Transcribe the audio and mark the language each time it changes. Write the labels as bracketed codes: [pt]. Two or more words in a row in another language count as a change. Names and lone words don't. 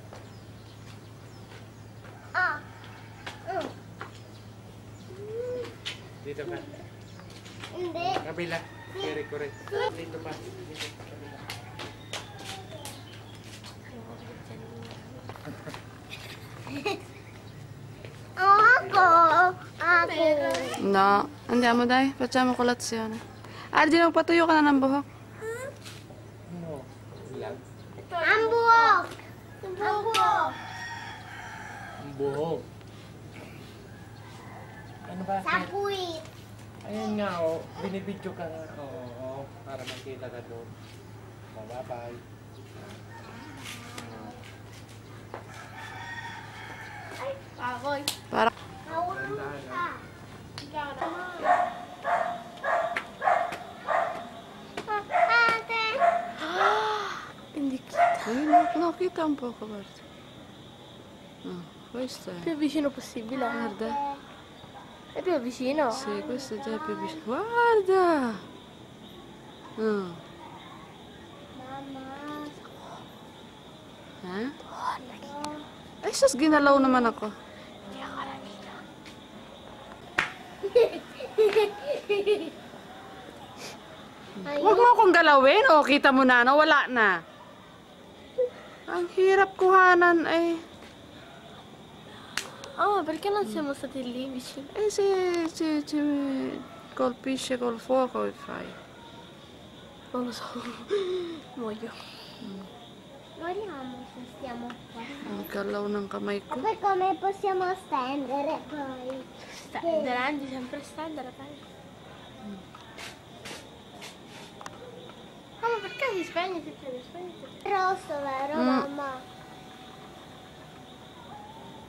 [tl] Dito ka. Hindi. Kabila. Correct. Dito pa. Dito. Kabila. Ako. No. [it] Andiamo dai, facciamo colazione. [tl] Arjun, magpatuyo ka na ng buhok. No. Ilan? Ang buhok. Ang buhok. Ang buhok. Ano ba? Sa puwit. Ayan nga o. Binibidyo ka nga. Oo. Para makita ka doon. Bye-bye. Ay, baboy. Para Hawak ka. Ikaw naman. Ate. Hindi kita. [it] Ay, nakita un poco, guarda. Questo è. Più vicino possibile. Guarda. È più vicino. Sì, questo è già più vicino. Guarda! Ha? [tl] Ay, sus, ginalaw naman ako. Huwag mo akong galawin. O, kita mo na, wala na. Ang hirap kuhanan, eh. [it] Oh, perché non siamo stati lì vicino? Eh, se colpisce col fuoco e fai. Non lo so. Muoio. Guardiamo se stiamo qua. [tl] Ang galaw ng kamay ko. [it] Poi come possiamo stendere poi? Devi sempre stendere, dai. Ma perché si spegne? Rosso, vero mamma?